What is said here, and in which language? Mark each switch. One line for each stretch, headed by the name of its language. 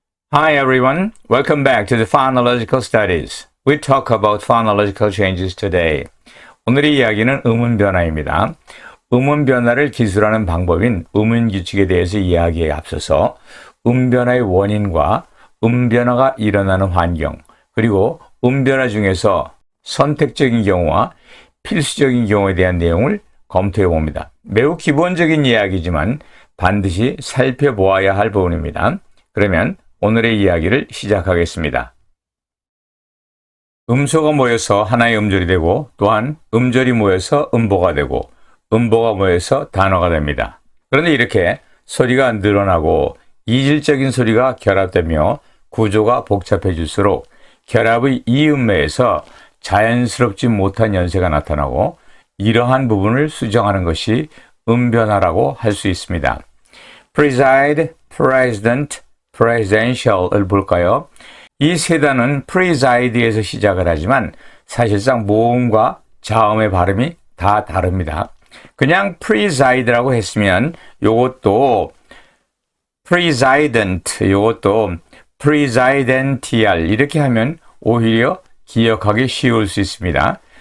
English: Hi everyone, welcome back to the Phonological Studies. We talk about phonological changes today.
Korean: 오늘의 이야기는 음운 변화입니다. 음운 변화를 기술하는 방법인 음운 규칙에 대해서 이야기에 앞서서 음 변화의 원인과 음 변화가 일어나는 환경, 그리고 음 변화 중에서 선택적인 경우와 필수적인 경우에 대한 내용을 검토해 봅니다. 매우 기본적인 이야기지만 반드시 살펴보아야 할 부분입니다. 그러면 오늘의 이야기를 시작하겠습니다. 음소가 모여서 하나의 음절이 되고 또한 음절이 모여서 음보가 되고 음보가 모여서 단어가 됩니다. 그런데 이렇게 소리가 늘어나고 이질적인 소리가 결합되며 구조가 복잡해질수록 결합의 이음매에서 자연스럽지 못한 연세가 나타나고 이러한 부분을 수정하는 것이 음변화라고 할 수 있습니다. preside, president, presidential을 볼까요? 이 세 단어는 preside에서 시작을 하지만 사실상 모음과 자음의 발음이 다 다릅니다. 그냥 preside라고 했으면 요것도 president, 요것도 presidential 이렇게 하면 오히려 기억하기 쉬울 수 있습니다.